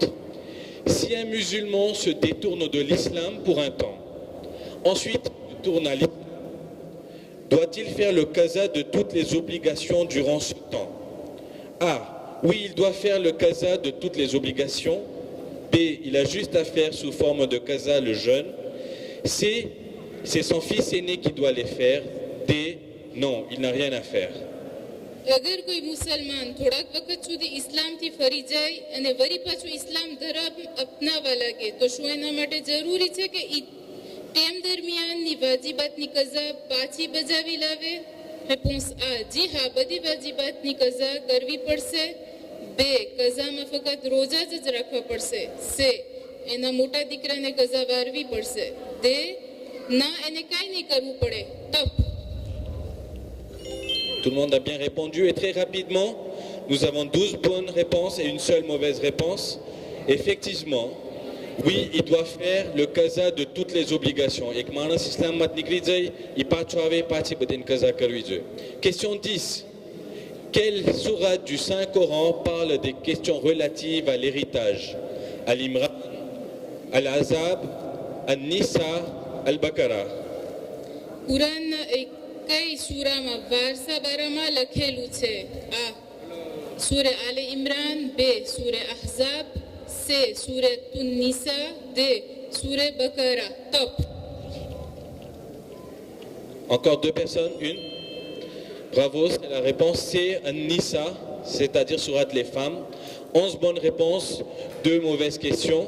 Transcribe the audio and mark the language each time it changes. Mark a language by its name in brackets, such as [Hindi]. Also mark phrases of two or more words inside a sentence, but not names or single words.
[French] Si un musulman se détourne de l'islam pour un temps, ensuite tourne à l'islam, doit-il faire le qaza de toutes les obligations durant ce temps? A. Oui, il doit faire le qaza de toutes les obligations. B. Il a juste à faire sous forme de qaza le jeûne. C. C'est son fils aîné qui doit les faire. D. Non, il n'a rien à faire. [Gujarati] અગર કોઈ મુસલમાન થોડાક વખત સુધી ઇસ્લામથી ફરી જાય અને વળી પાછું ઇસ્લામ ધર્મ અપનાવવા લાગે તો શું એના માટે જરૂરી છે કે ટેમ દરમિયાનની વાજીબાતની કઝા પાછી બજાવી લાવે? રેસ્પોન્સ આ, જી હા, બધી વાજીબાતની કઝા કરવી પડશે. બે કઝામાં ફક્ત રોજા જ રાખવા પડશે. સે એના મોટા દીકરાને કઝા વારવી પડશે. દે ના, એને કાંઈ નહીં કરવું પડે. તપ. [French] Tout le monde a bien répondu et très rapidement, nous avons 12 bonnes réponses et une seule mauvaise réponse. Effectivement, oui, il doit faire le qaza de toutes les obligations. Et que maintenant, si l'islam mat nikri il part travailler parti bedin qaza karui. Question 10. Quelle sourate du Saint-Coran parle des questions relatives à l'héritage? Al-Imran, Al-Azab, Al-Nisa, Al-Baqarah. [Gujarati] કુરાનના કઈ સૂરામાં વારસા બારામાં લખેલું છે? આ સૂરે આલે ઇમરાન, બે સૂરે અહઝાબ, [French] C. Surat Nisa. D. Surah Baqarah. Top. Encore 2 personnes, une. Bravo, c'est la réponse C, An-Nisa, c'est-à-dire Surat les femmes. 11 bonnes réponses, 2 mauvaises questions.